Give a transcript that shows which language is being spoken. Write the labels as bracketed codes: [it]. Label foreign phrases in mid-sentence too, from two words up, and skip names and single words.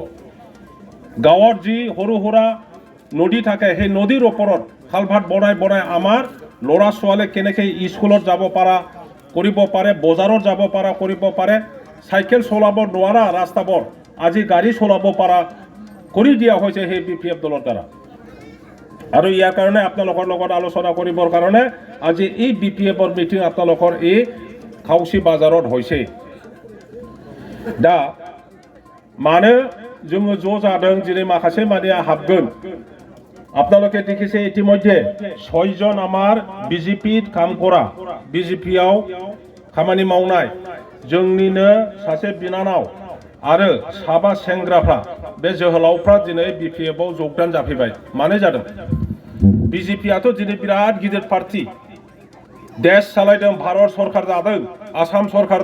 [as] গাঁৱত যি সৰু সুৰা নদী থাকে সেই নদীৰ ওপৰত খালভাট বনাই বনাই আমাৰ ল'ৰা ছোৱালী কেনেকৈ স্কুলত যাব পৰা কৰিব পাৰে বজাৰত যাব পৰা কৰিব পাৰে চাইকেল চলাব নোৱাৰা ৰাস্তাবোৰ আজি গাড়ী চলাব পৰা কৰি দিয়া হৈছে সেই বিপিএফ দলৰ দ্বাৰা আৰু ইয়াৰ কাৰণে আপোনালোকৰ লগত আলোচনা কৰিবৰ কাৰণে আজি এই বিপিএফৰ মিটিং আপোনালোকৰ এই খাউচি বাজাৰত হৈছে [brx] दा मानो जोङो ज' जादों दिनै माखासे मानिया हाबगोन [as] আপোনালোকে দেখিছে ইতিমধ্যে 6 জন আমাৰ বিজেপিত কাম কৰা [brx] বিজেপিयाव खामानि मावनाय जोंनिनो सासे बिनानाव आरो साबा सेंग्राफ्रा बे जोहोलावफ्रा दिनै बिपिएफआव जोगदान जाफैबाय मानो जादों बिजेपियाथ' दिनै बिराद गिदिर पार्टी देश सालायदों भारत सरकार दादों आसाम सरकार